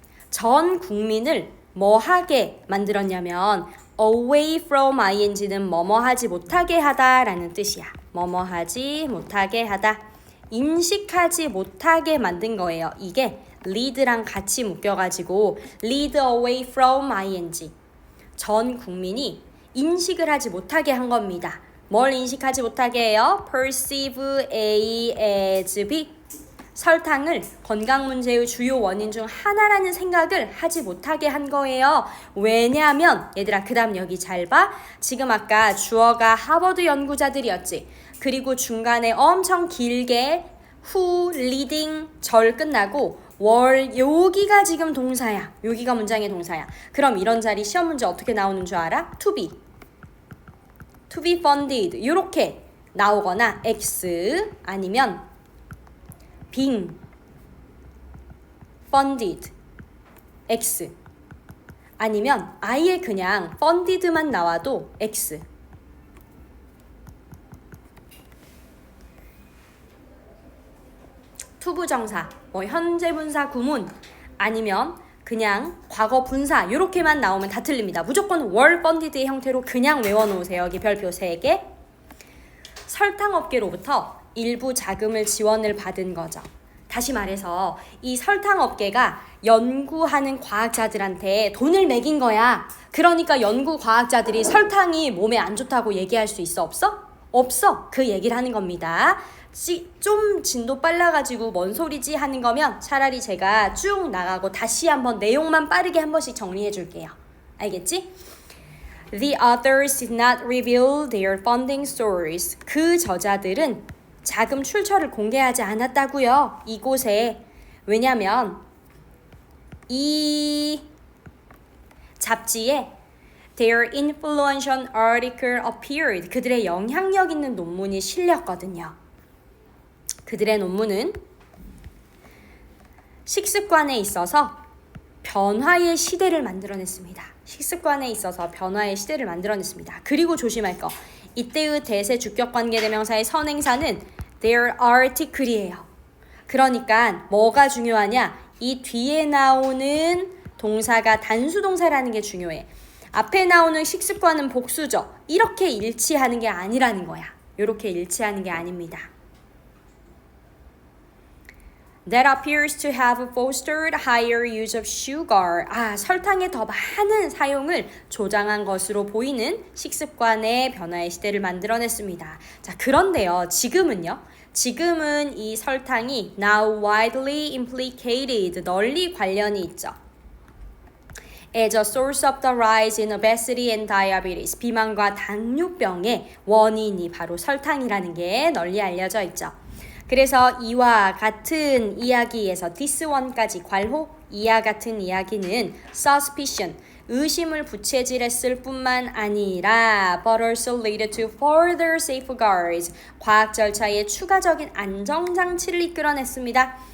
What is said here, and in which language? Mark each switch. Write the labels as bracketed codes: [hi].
[ko] 전 국민을 뭐 하게 만들었냐면 away from ing는 뭐뭐 하지 못하게 하다 라는 뜻이야. 뭐뭐 하지 못하게 하다. 인식하지 못하게 만든 거예요. 이게 lead랑 같이 묶여가지고 lead away from ing. 전 국민이 인식을 하지 못하게 한 겁니다. 뭘 인식하지 못하게 해요? [en] perceive A as B. [ko] 설탕을 건강 문제의 주요 원인 중 하나라는 생각을 하지 못하게 한 거예요. 왜냐하면 얘들아 그 다음 여기 잘 봐. 지금 아까 주어가 하버드 연구자들이었지. 그리고 중간에 엄청 길게 who, leading, 절 끝나고 월 여기가 지금 동사야. 여기가 문장의 동사야. 그럼 이런 자리 시험 문제 어떻게 나오는 줄 알아? to be funded 이렇게 나오거나 x 아니면 being funded x 아니면 아예 그냥 funded만 나와도 x. 투부정사, 뭐 현재 분사 구문 아니면 그냥 과거 분사 이렇게만 나오면 다 틀립니다. 무조건 were funded의 형태로 그냥 외워놓으세요. 여기 별표 3개. 설탕업계로부터 일부 자금을 지원을 받은 거죠. 다시 말해서 이 설탕업계가 연구하는 과학자들한테 돈을 매긴 거야. 그러니까 연구 과학자들이 설탕이 몸에 안 좋다고 얘기할 수 있어? 없어? 없어. 그 얘기를 하는 겁니다. 좀 진도 빨라가지고 뭔 소리지 하는 거면 차라리 제가 쭉 나가고 다시 한번 내용만 빠르게 한 번씩 정리해 줄게요. 알겠지? [en] The authors did not reveal their funding source. [ko] 그 저자들은 자금 출처를 공개하지 않았다고요. 이곳에. 왜냐면 이 잡지에 [en] their influential article appeared. [ko] 그들의 영향력 있는 논문이 실렸거든요. 그들의 논문은 식습관에 있어서 변화의 시대를 만들어냈습니다. 식습관에 있어서 변화의 시대를 만들어냈습니다. 그리고 조심할 거. 이때의 대세 주격관계대명사의 선행사는 their article이에요. 그러니까 뭐가 중요하냐? 이 뒤에 나오는 동사가 단수동사라는 게 중요해. 앞에 나오는 식습관은 복수죠. 이렇게 일치하는 게 아니라는 거야. 이렇게 일치하는 게 아닙니다. [en] That appears to have fostered higher use of sugar. [ko] 설탕의 더 많은 사용을 조장한 것으로 보이는 식습관의 변화의 시대를 만들어냈습니다. 자, 그런데요, 지금은 이 설탕이 [en] now widely implicated, [ko] 널리 관련이 있죠. [en] As a source of the rise in obesity and diabetes. [ko] 비만과 당뇨병의 원인이 바로 설탕이라는 게 널리 알려져 있죠. 그래서 이와 같은 이야기에서 this one까지 괄호 이와 같은 이야기는 suspicion, 의심을 부채질했을 뿐만 아니라 [en] but also leaded to further safeguards, [ko] 과학 절차의 추가적인 안정장치를 이끌어냈습니다.